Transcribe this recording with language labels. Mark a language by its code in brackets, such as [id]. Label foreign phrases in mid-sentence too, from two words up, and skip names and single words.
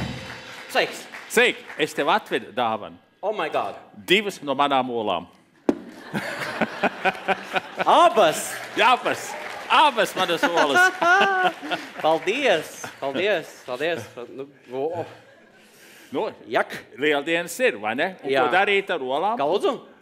[lv] Sveiks. Sveiki, es tev atvedu dāvanu. [en] Oh my God. [lv] 2 no manām olām. Abas! Abas manas olas. Paldies! Nu, jak? Lieldienas ir, vai ne? Un Jā. ko darīt ar olām? Kā lūdzu?